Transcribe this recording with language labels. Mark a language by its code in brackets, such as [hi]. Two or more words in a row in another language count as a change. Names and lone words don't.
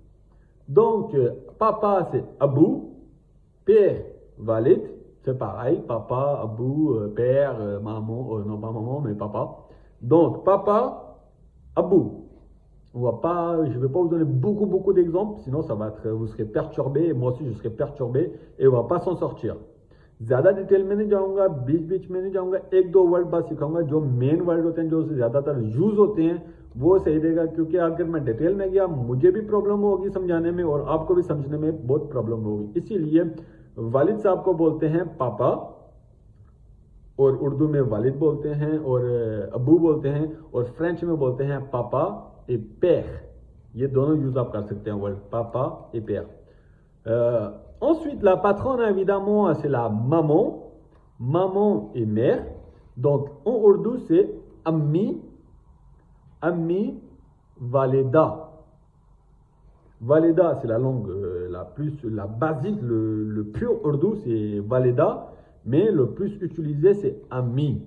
[fr] Donc papa, c'est abou, père, valide. C'est pareil, papa, abou, père, maman, non pas maman, mais papa. Donc, papa, abou. Je ne vais pas vous donner beaucoup d'exemples, sinon vous serez perturbé, et moi aussi je serai perturbé, et on ne va pas s'en sortir. [ur] زیادہ ڈیٹیل میں نہیں جاؤں گا، بیچ میں نہیں جاؤں گا، ایک دو ورڈ بس سکھاؤں گا. جو [en] main word [ur] ہوتے ہیں، جو زیادہ تر یوز ہوتے ہیں، وہ صحیح رہے گا. کیونکہ اگر میں ڈیٹیل میں گیا، مجھے بھی پرابلم ہوگی سمجھانے میں، اور آپ کو بھی سمجھنے میں بہت پرابلم ہوگی. اسی لیے والد صاحب کو بولتے ہیں پاپا، اور اردو میں والد بولتے ہیں، اور ابو بولتے ہیں، اور فرنچ میں بولتے ہیں [fr] papa et père. [ur] یہ دونوں یوز آپ کر سکتے ہیں ورڈ, [fr] papa et père. Ensuite, la patronne, évidemment, c'est la maman. Maman et mère. Donc, en ourdou, c'est ammi, ammi, valida. Valida, c'est la langue la basique, le pur ourdou, c'est valida, mais le plus utilisé, c'est ami.